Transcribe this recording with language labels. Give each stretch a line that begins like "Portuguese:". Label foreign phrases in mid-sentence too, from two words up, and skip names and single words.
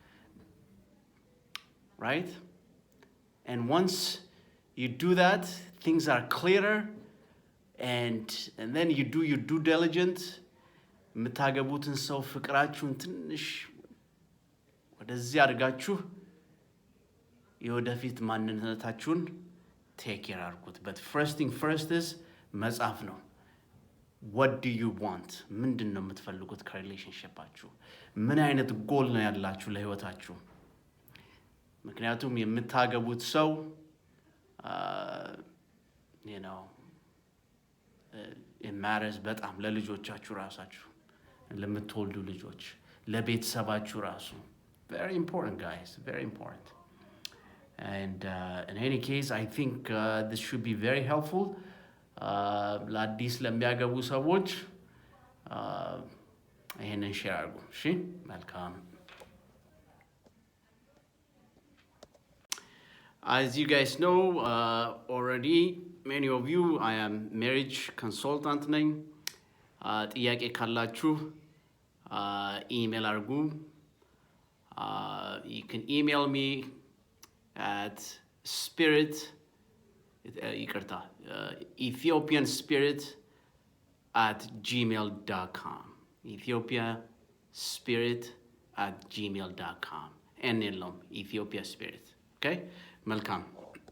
English: right and once you do that things are clearer and then you do your due diligence
Amharic: የምታገቡትን ሰው ፍቅራችሁን ትንሽ ወደዚህ አድርጋችሁ የወደፊት ማንነታችሁን
English: take care
Amharic: አድርጉት
English: but first thing first is
Amharic: መጻፍ ነው
English: what do you want
Amharic: ምንድነው የምትፈልጉት ከሪሌሽንሺፓችሁ ምን አይነት ጎል ነው ያላችሁ ለህይወታችሁ ምክንያቱም የምታገቡት ሰው
English: you know it matters
Amharic: በጣም ለልጆቻችሁ ራሳችሁ ለምትወልዱ ልጆች ለቤተሰባችሁ ራሱ
English: very important guys very important and in any case I think this should be very helpful
Amharic: ለአዲስ ለሚያገቡ ሰዎች ይሄንን ሼር አድርጉ እሺ መልካም
English: As you guys know already many of you I am marriage consultant
Amharic: ነኝ ጥያቄ ካላችሁ email አድርጉ
English: you can email me at ethiopianspirit@gmail.com ethiopiaspirit@gmail.com and Ethiopia Spirit okay መልካም